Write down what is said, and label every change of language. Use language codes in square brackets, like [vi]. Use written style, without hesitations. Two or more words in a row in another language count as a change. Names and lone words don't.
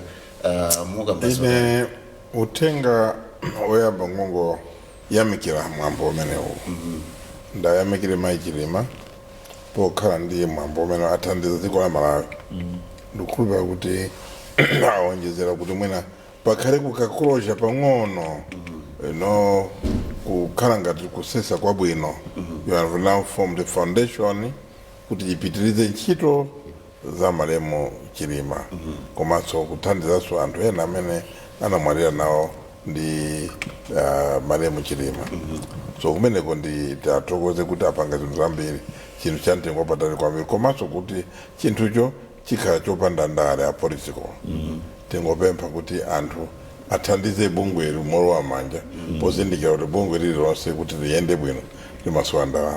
[ny] ine uthenga oyamba ngongo yamikira mwambo umenewu ndayamikire Mayi Chilima pokhala ndiye mwambo umene athandiza dziko la Malawi ndikukhulupirira kuti awonjezera kuti mwina pakhale kukakulosha pang'ono no kukhala ngati kusesa kwabwino [en] you have now formed a foundation [ny] kuti ipitirize ntchito za malemu Chilima komanso kuthandizanso anthu ena amene anamwalira nawo ndi malemu Chilima so kumeneko ndi tathokoze kuti apanga zinthu zambiri chinthu chamtengo wapatali kwambiri komanso kuti chinthucho chikhala chopanda ndale [en] a political [ny] tingopempha kuti anthu athandize bungwe molowa manja pozindikira kuti bungwe lililonse kuti liyende bwino limasowa ndalama.